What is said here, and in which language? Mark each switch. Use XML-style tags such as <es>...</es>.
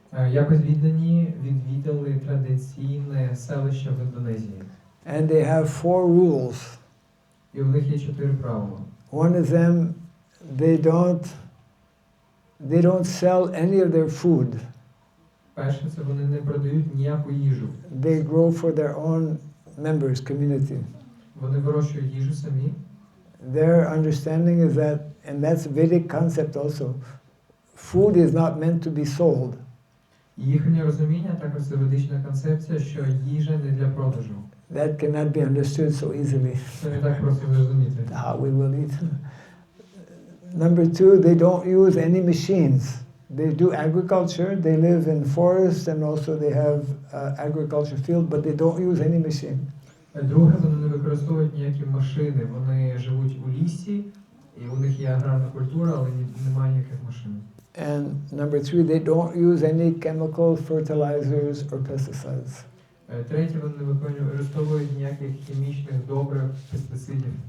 <uk>Якось віддані відвідали традиційне селище в Індонезії.</uk> <en>And they have 4 rules.</en> <uk>І у них є 4 правила.</uk> <en>One of them, they don't sell any of their food.</en> <uk>Перше, це вони не продають ніяку їжу.</uk> <en>They grow for their own members, community.</en> <uk>Вони вирощують їжу самі.</uk> <en>Their understanding is that, and that's a Vedic concept also, food is not meant to be sold.</en> <uk>Їхнє розуміння також це ведична концепція, що їжа не для продажу.</uk> <en>That cannot be understood so easily.</en> <uk>Це не так просто зрозуміти.</uk> <en>How we will eat. Number 2, they don't use any machines. They do agriculture, they live in forests, and also they have agriculture field, but they don't use any machine.</en> <uk>Друге, вони не використовують ніякі машини. Вони живуть у лісі, і у них є аграрна культура, але немає ніяких машин.</uk> <en>And number 3, they don't use any chemical fertilizers or pesticides.</en> <uk>Третє, вони не використовують ніяких хімічних добрив, пестицидів.</uk>